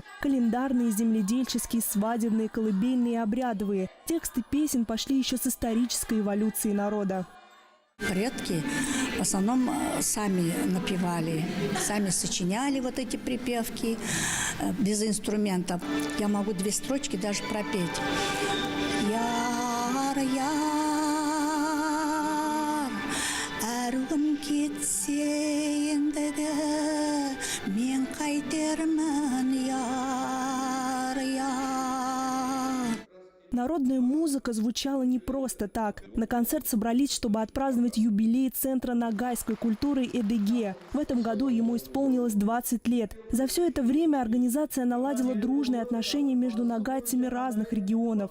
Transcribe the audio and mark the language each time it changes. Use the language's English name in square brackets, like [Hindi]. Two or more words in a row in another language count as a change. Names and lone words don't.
[Russian] Календарные, земледельческие, свадебные, колыбельные и обрядовые. Тексты песен пошли еще с исторической эволюцией народа. Предки в основном сами напевали, сами сочиняли вот эти припевки без инструментов. Я могу 2 строчки даже пропеть. [Nogai] Яр, яр, әргім кетсе енді де, мен қайтермін, яр, яр. [Russian] Народная музыка звучала не просто так. На концерт собрались, чтобы отпраздновать юбилей Центра нагайской культуры «Эдиге». В этом году ему исполнилось 20 лет. За все это время организация наладила дружные отношения между нагайцами разных регионов.